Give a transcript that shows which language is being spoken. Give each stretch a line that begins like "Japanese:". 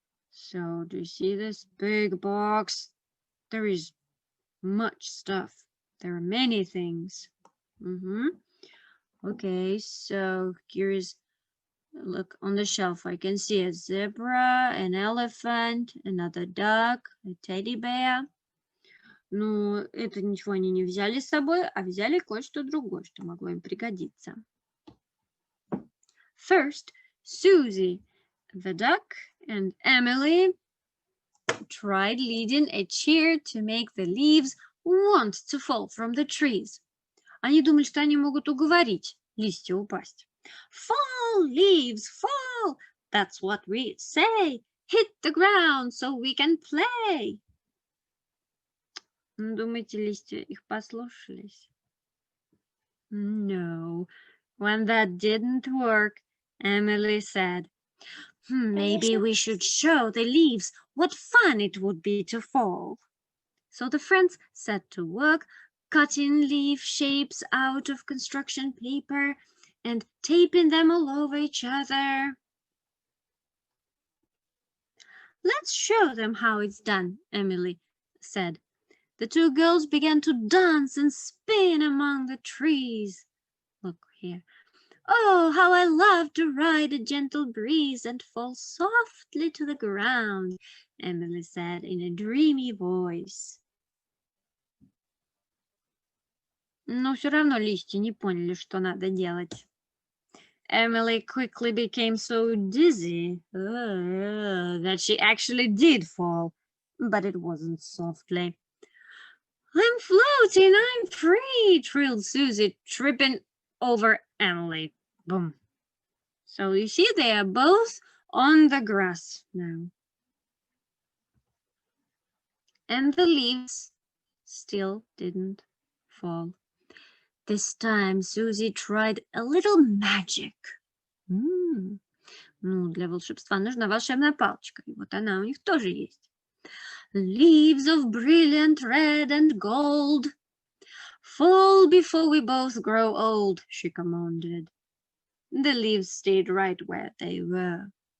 English: So, do you see this big box? There is much stuff. There are many things. Okay, so here is, look on the shelf. I can see a zebra, an elephant, another duck, a teddy bear.
Russian: Ну, это ничего они не взяли с собой, а взяли кое-что другое, что могло им пригодиться.
English: First, Susie, the duck, and Emily tried leading a chair to make the leaves want to fall from the trees.
Russian: Они думали, что они могут уговорить листья упасть.
English: Fall, leaves, fall! That's what we say. Hit the ground so we can play.
Russian: Думаете, листья их послушались?
English: No. When that didn't work, Emily said, maybe we should show the leaves what fun it would be to fall. So the friends set to work, cutting leaf shapes out of construction paper and taping them all over each other. Let's show them how it's done, Emily said. The two girls began to dance and spin among the trees. Look here. Oh, how I love to ride a gentle breeze and fall softly to the ground, Emily said in a dreamy voice.
Russian: Но все равно листья не поняли, что надо делать.
English: Emily quickly became so dizzy that she actually did fall, but it wasn't softly. I'm floating, I'm free, trilled Susie, tripping over Emily. Boom. So you see, they are both on the grass now. And the leaves still didn't fall. This time Susie tried a little magic.
Russian: Ну, для волшебства нужна волшебная палочка. И вот она у них тоже есть.
English: Leaves of brilliant red and gold, fall before we both grow old, she commanded. The leaves stayed right where they were.